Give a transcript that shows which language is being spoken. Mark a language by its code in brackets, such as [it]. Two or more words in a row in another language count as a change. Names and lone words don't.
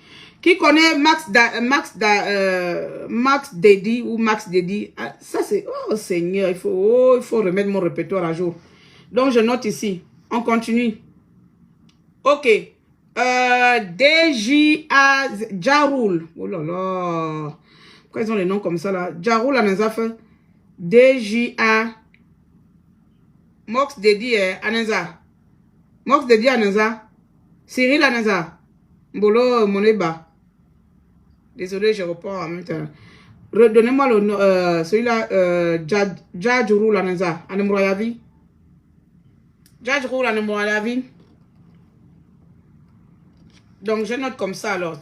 [fr] Qui connaît Max Daddy ou Max Daddy? Ah, ça, c'est... Oh, Seigneur, il faut remettre mon répertoire à jour. Donc, je note ici. On continue. Ok. DJA Jaroul. Oh là là. Pourquoi ils ont les noms comme ça là? Jaroul Anenza. DJA Mox Dedi Anenza. Mox Dedi Anenza. Cyril Anenza. Mbolo Moneba. Désolé, je reprends en même temps. Redonnez-moi le nom, celui-là, Jaroul Anenza. Anemourayavi. Jaroul Anemourayavi. Donc, je note comme ça alors.